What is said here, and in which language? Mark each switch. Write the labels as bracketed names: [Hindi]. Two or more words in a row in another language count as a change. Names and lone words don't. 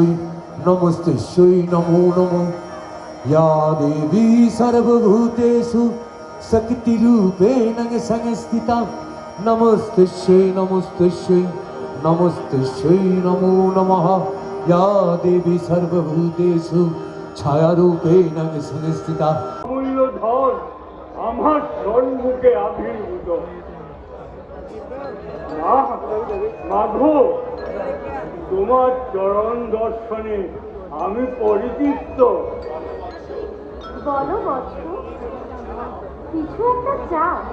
[Sanskrit] नमस्तस्यै नमो नमः या देवी सर्वभूतेषु शक्तिरूपेण संस्थिता नमस्तस्यै नमस्तस्यै नमस्तस्यै नमो नमः या देवी सर्वभूतेषु छायारूपेण संस्थिता [Bangla] অমূল্য ধন আমার সম্মুখে আবির্ভূত মাধব, তোমার চরণ দর্শনে আমি পরিতৃপ্ত। বলো বৎস, কিছু একটা চাও?